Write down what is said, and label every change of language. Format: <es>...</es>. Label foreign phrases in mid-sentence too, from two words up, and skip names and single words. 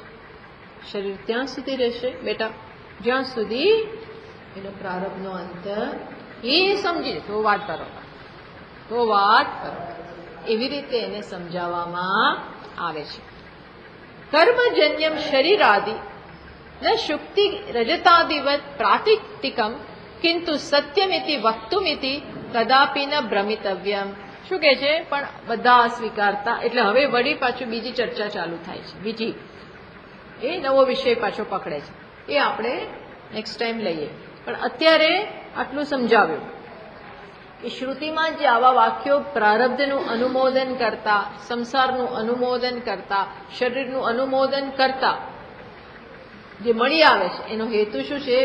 <gu>શરીર ત્યાં સુધી રહેશે બેટા જ્યાં સુધી એનો પ્રારબ્ધનો અંત એ સમજી તો વાત કરો, તો વાત કરો. એવી રીતે એને સમજાવવામાં આવે છે.</gu> <sa>કર્મજન્યમ શરીર આદિ न शुक्ति रजतादिवत प्रातिक्तिकम किंतु सत्यमिति वक्तुमिति कदापि न भ्रमितव्यम.</sa> <gu>શું કહે છે? પણ બધા સ્વીકારતા, એટલે હવે વળી પાછું બીજી ચર્ચા ચાલુ થાય છે, બીજી એ નવો વિષય પાછો પકડે છે. એ આપણે</gu> <en>next time</en> <gu>લઈએ. પણ અત્યારે આટલું સમજાવ્યું કે શ્રુતિમાં જે આવા વાક્યો પ્રારબ્ધનું અનુમોદન કરતા, સંસારનું અનુમોદન કરતા, શરીરનું અનુમોદન કરતા જે મળી આવે છે, એનો હેતુ શું છે?</gu>